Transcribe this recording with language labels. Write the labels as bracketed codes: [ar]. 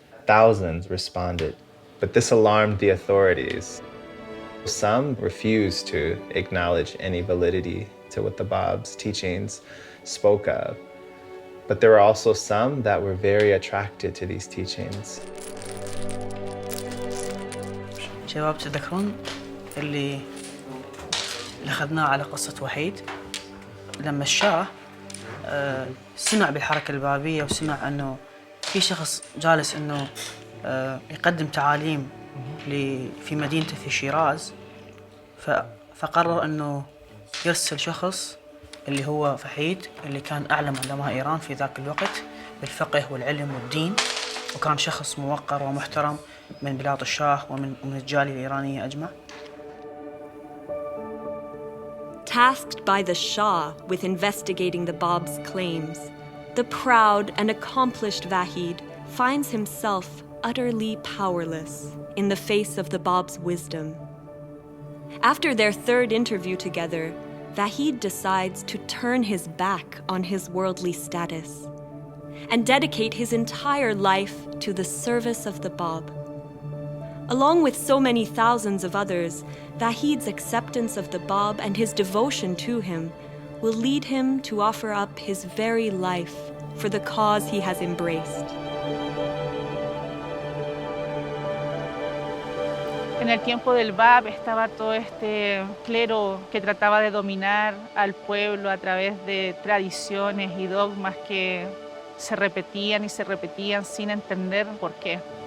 [en] Thousands responded, but this alarmed the authorities. Some refused to acknowledge any validity to what the Bab's teachings spoke of, but there were also some that were very attracted to these teachings. [ar] شباب تذكرون اللي أخذناه على قصة وحيد لما الشاه سمع بالحركة البابية وسمع أنه في شخص جالس أنه يقدم تعاليم في مدينته في شيراز، فقرر أنه يرسل شخص اللي هو فحيد اللي كان أعلم علماء إيران في ذاك الوقت بالفقه والعلم والدين، وكان شخص موقر ومحترم من بلاد الشاه ومن الجالية الإيرانية أجمع. [en] Tasked by the Shah with investigating the Bab's claims, the proud and accomplished Vahid finds himself utterly powerless in the face of the Bab's wisdom. After their third interview together, Vahid decides to turn his back on his worldly status and dedicate his entire life to the service of the Bab. Along with so many thousands of others, Vahid's acceptance of the Bab and his devotion to him will lead him to offer up his very life for the cause he has embraced. [es] En el tiempo del Bab estaba todo este clero que trataba de dominar al pueblo a través de tradiciones y dogmas que se repetían y se repetían sin entender por qué.